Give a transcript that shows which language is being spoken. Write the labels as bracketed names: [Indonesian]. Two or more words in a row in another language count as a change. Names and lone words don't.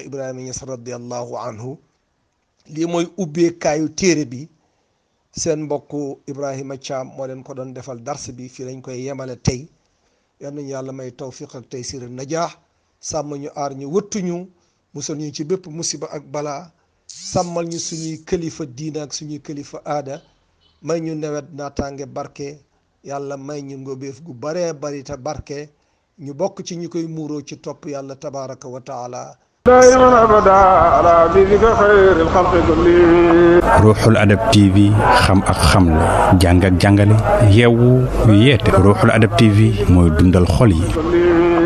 [Wolof] Ibrahima Niass [Arabic] رضي الله عنه [Wolof] lii mooy ubbeekaayu téere bi seen mbokku Ibrahima Thiam moo leen ko doon defal dars bi fii lañ koy yemale tey yal nañu yàlla may tawfiq ak taysir najaax sàmm ñu aar ñu wëttuñu musal ñu ci bépp musiba ak balaa sàmmal ñu suñuy kilifa diina ak suñuy kilifa aada may ñu nawet naataange barke yàlla may ñu ngóobeef gu baree bari te barke ñu bokk ci ñu koy muuroo ci topp yàlla [Arabic] تبارك وتعالى دائما ابدا على بيك خير الخلق كلهم [Wolof] ruuxul adab tv xam ak xamle jàng ak jàngale yeewu yeete ruuxul adab tv mooy dundal xol yi